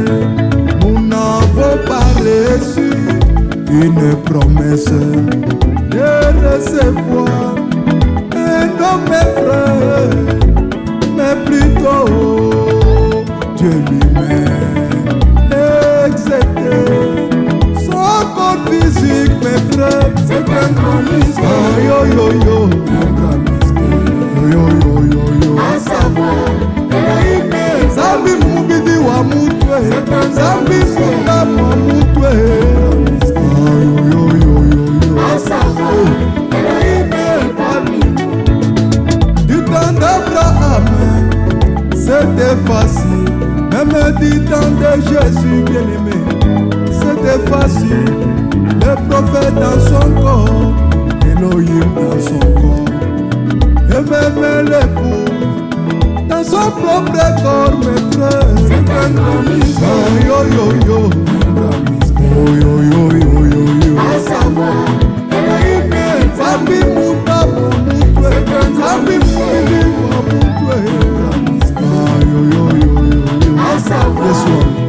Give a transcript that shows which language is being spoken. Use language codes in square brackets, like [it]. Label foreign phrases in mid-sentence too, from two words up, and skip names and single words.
[fr] Nous n'avons pas reçu une promesse de recevoir un homme, mes frères, mais plutôt Dieu lui-même. Excepté son corps physique, mes frères. C'est un grand mystère. Ah, yo yo yo, Un grand mystère. yo yo yo yo. À savoir, Elohim est [cjk] Zambi mubidi wa mutwe, zambi kunda wa mutwe. Ah, yo yo yo yo yo. [fr] à savoir, Elohim est parmi nous. Du temps d'Abraham, c'était facile. Même du temps de Jésus bien-aimé, c'était facile. Le prophète dans son corps, Elohim dans son corps, et même l'époux dans son propre corps, mes frères. C'est un grand mystère. Ah, yo yo yo, Un grand mystère. yo yo yo yo yo yo. À savoir, Elohim est [cjk] Zambi muta wa mutwe, zambi mubidi wa mutwe. Ah, yo yo yo yo yo. [fr] à savoir, [en] This one.